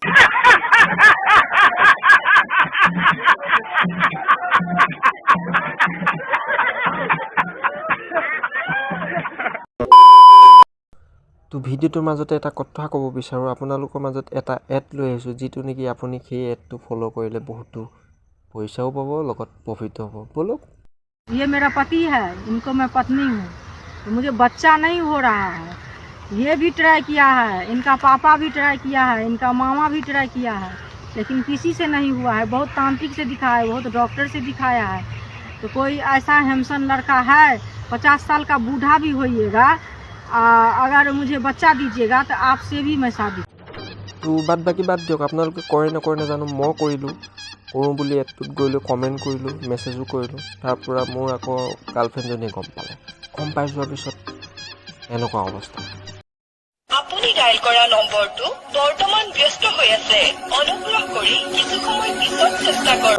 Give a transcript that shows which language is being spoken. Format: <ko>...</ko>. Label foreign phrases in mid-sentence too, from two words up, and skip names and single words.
<as>তো ভিডিঅ'টোৰ মাজতে এটা কথা ক'ব বিচাৰোঁ, আপোনালোকৰ মাজত এটা এড লৈ আহিছোঁ, যিটো নেকি আপুনি সেই এডটো ফ'ল' কৰিলে বহুতো পইচাও পাব, লগত প্ৰফিটো হ'ব। বলক</as> <hi>ये मेरा पति है, इनको मैं पत्नी हूँ, तो मुझे बच्चा नहीं हो रहा है। ये भी ट्राई किया है, इनका पापा भी ट्राई किया है, इनका मामा भी ट्राई किया है, लेकिन किसी से नहीं हुआ है। बहुत तांत्रिक से दिखाया है, बहुत डॉक्टर से दिखाया है। तो कोई ऐसा हैंडसम लड़का है, 50 साल का बूढ़ा भी होइएगा, अगर मुझे बच्चा दीजिएगा तो आपसे भी मैं शादी।</hi> <as>তো বাদ দিয়ক, আপোনালোকে কৰে নকৰে নাজানো, মই কৰিলোঁ, কৰোঁ বুলি এডটোত গৈলোঁ, কমেণ্ট কৰিলোঁ, মেছেজো কৰিলোঁ। তাৰপৰা মোৰ আকৌ গাৰ্লফ্ৰেণ্ডজনীয়ে গম পাই যোৱাৰ পিছত এনেকুৱা অৱস্থা। আপুনি ডায়াল কৰা নম্বৰটো বৰ্তমান ব্যস্ত হৈ আছে, অনুগ্ৰহ কৰি কিছু সময় পিছত চেষ্টা কৰক।</as>